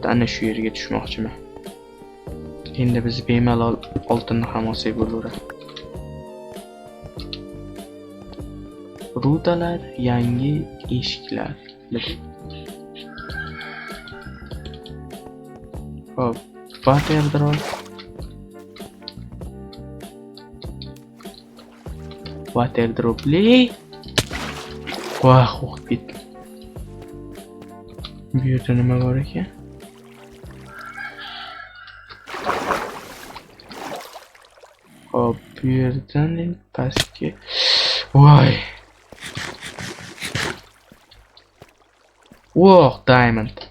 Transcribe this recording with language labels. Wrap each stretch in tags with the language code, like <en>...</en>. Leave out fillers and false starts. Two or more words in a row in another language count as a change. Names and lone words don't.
<uz>Ana shu yerga tushmoqchiman. Endi biz bemalol oltinni ham olsak bo'laveradi. Rudalar, yangi eshiklar. Xo'p,</uz> <en>water drop. Water dropli.</en> <uz>Vah, o'qib ketdi. Bu yerda nima bor ekan? Hop, bu yerdan pastga.</uz> <en>Voy. Wow, diamond.</en>